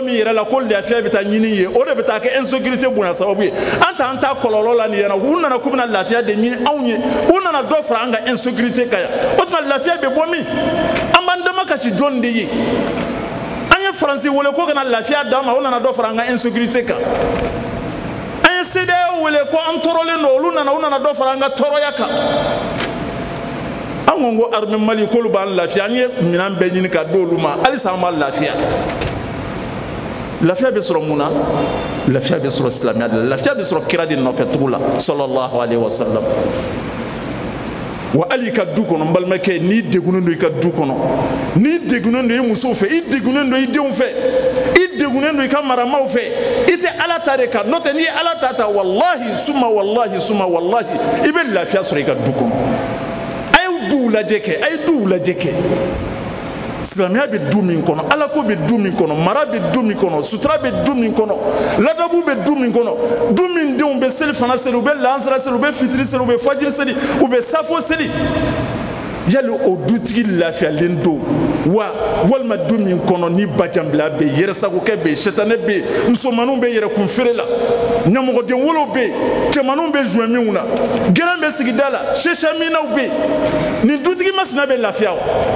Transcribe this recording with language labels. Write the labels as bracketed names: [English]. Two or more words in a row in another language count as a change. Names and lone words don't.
[Bambara] min yɛrɛ la ko lafiya bɛ taa ɲini ye o de bɛ taa kɛ insécurité bonya sababu ye an ta kɔlɔlɔ la nin ɲɛna u nana k'u bɛna lafiya de ɲini anw ye u nana dɔ fara an ka insécurité kan yan o tuma lafiya bɛ bɔ min an b'an dama kasi jɔn de ye an ye faransi wele ko kana lafiya d'an ma o nana dɔ fara an ka insécurité kan an ye CEDEAO wele ko an tɔɔrɔlen don olu nana dɔ fara an ka tɔɔrɔya kan an ko armée Mali k'olu b'an lafiya an ye minɛn bɛɛ ɲini ka di olu ma halisa an b'a lafiya lafiya bɛ sɔrɔ mun na lafiya bɛ sɔrɔ silamɛya de la lafiya bɛ sɔrɔ kira de nɔfɛ tugu la [Arabic] صلى الله عليه وسلم [Bambara] wa hali ka du kɔnɔ n balimakɛ n'i degunnen don i ka du kɔnɔ n'i degunnen don i musow fɛ i degunnen don i denw fɛ i degunnen don i ka maramaw fɛ i tɛ ala ta de kan n'o tɛ n'i ye ala ta wallahi [Arabic] ثم والله [Bambara] i bɛ lafiya sɔrɔ i ka du kɔnɔ a ye duw lajɛ kɛ a ye duw lajɛ kɛ silamɛya bɛ du min kɔnɔ alako bɛ du min kɔnɔ mara bɛ du min kɔnɔ sutura bɛ du min kɔnɔ ladabu bɛ du min kɔnɔ du min denw bɛ seli fana seli u bɛ lansara seli u bɛ fitiri seli u bɛ fajiri seli u bɛ safo seli yali o dutigi lafiyalen don wa walima du min kɔnɔ ni bajanbila bɛ yen yɛrɛsagokɛ bɛ yen sɛtanɛ bɛ yen musomanninw bɛ yɛrɛkun feere la ɲɛmɔgɔden wolow bɛ yen cɛmanninw bɛ jouer minw na gɛrɛn bɛ sigida la sɛsɛminaw bɛ yen nin dutigi masina bɛ lafiya o